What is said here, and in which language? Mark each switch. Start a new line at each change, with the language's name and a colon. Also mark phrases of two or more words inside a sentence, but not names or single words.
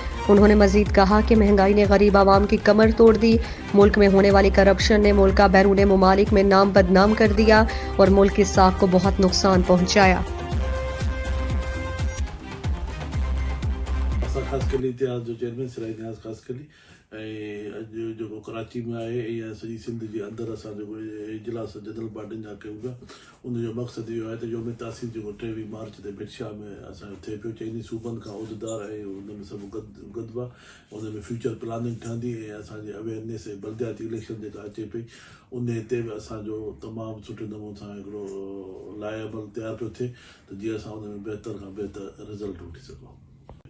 Urdu: انہوں نے مزید کہا کہ مہنگائی نے غریب عوام کی کمر توڑ دی، ملک میں ہونے والی کرپشن نے ملک کا بیرون ممالک میں نام بدنام کر دیا اور ملک کی ساکھ کو بہت نقصان پہنچایا۔
Sindhi: خاص کلی اتحاد جو چیئرمین سرائی نیاز خاص کلی جو کراچی میں آئے یا سॼी सिंध जे अंदरि असां जेको इजलास जनरल बॉडियुनि जा कयूं पिया, उनजो मक़सदु इहो आहे त योम तासीस जेको 23 मार्च ते मिर्शा में असांजो थिए पियो, चइनी सूबनि खां उहिदेदार ऐं उन में सभु गॾु उन में
English: future planning
Sindhi: ठहंदी ऐं असांजी अवेयरनेस ऐं बल्दियाती इलेक्शन जेका अचे पई उन ते बि असांजो तमामु सुठे नमूने सां हिकिड़ो लाइबल तयारु पियो थिए त जीअं असां उन में बहितर खां बहितर रिज़ल्ट वठी सघूं।